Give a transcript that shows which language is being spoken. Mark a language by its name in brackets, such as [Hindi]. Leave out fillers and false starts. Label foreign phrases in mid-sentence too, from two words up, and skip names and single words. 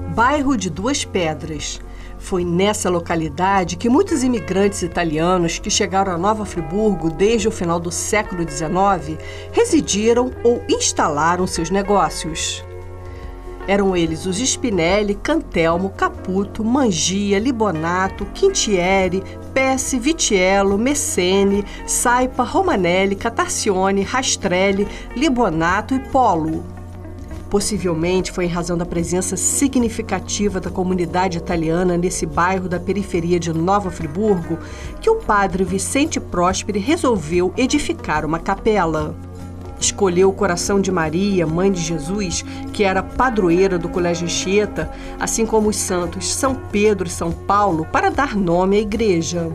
[Portuguese] bairro de Duas Pedras. Foi nessa localidade que muitos imigrantes italianos que chegaram a Nova Friburgo desde o final do século XIX residiram ou instalaram seus negócios. Eram eles os Spinelli, Cantelmo, Caputo, Mangia, Libonato, Quintieri, Pesce, Vitiello, Messene, Saipa, Romanelli, Catarcione, Rastrelli, Libonato e Polo. Possivelmente foi em razão da presença significativa da comunidade italiana nesse bairro da periferia de Nova Friburgo que o padre Vicente Prosperi resolveu edificar uma capela. Escolheu o Coração de Maria, Mãe de Jesus, que era padroeira do Colégio Anchieta, assim como os santos São Pedro e São Paulo, para dar nome à igreja.